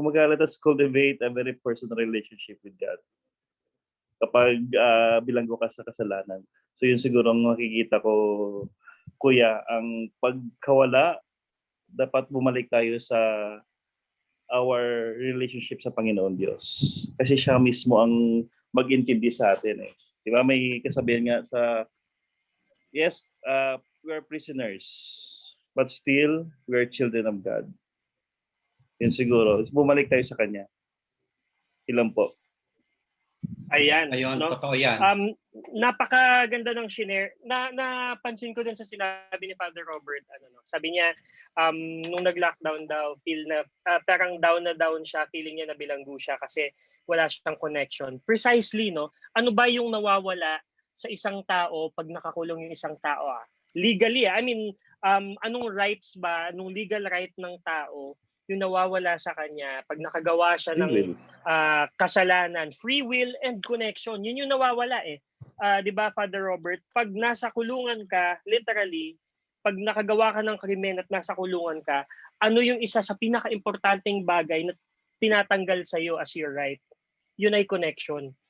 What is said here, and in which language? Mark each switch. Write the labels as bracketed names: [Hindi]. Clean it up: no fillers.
[English] Kung let us cultivate a very personal relationship with God [Filipino] kapag bilanggo ka sa kasalanan. So yun siguro ang makikita ko, Kuya, ang pagkawala, dapat bumalik tayo sa [English] our relationship [Filipino] sa Panginoon Diyos. Kasi siya mismo ang mag-intindi sa atin eh. Diba may kasabihan nga sa, [English] yes, we are prisoners, but still, we are children of God. [Filipino] Yun siguro. Bumalik tayo sa Kanya. Ilan po? Ayun, no? Totoo yan. Napakaganda ng shinare. Napansin ko din sa sinabi ni Father Robert, sabi niya, nung nag-lockdown daw, feel na parang down na down siya, feeling niya na bilanggo siya kasi wala siyang connection. [English] Precisely, [Filipino] no? Ano ba yung nawawala sa isang tao pag nakakulong yung isang tao? [English] legally, I mean, [Filipino] anong rights ba, anong legal right ng tao yung nawawala sa kanya pag nakagawa siya [English] Free [Filipino] ng [English] will. [Filipino] kasalanan, [English] free will and connection. [Filipino] Yun yung nawawala eh. 'Di ba, Father Robert? Pag nasa kulungan ka, literally, pag nakagawa ka ng krimen at nasa kulungan ka, ano yung isa sa pinaka-importanting bagay na tinatanggal sa iyo [English] as your right? [Filipino] Yun ay connection.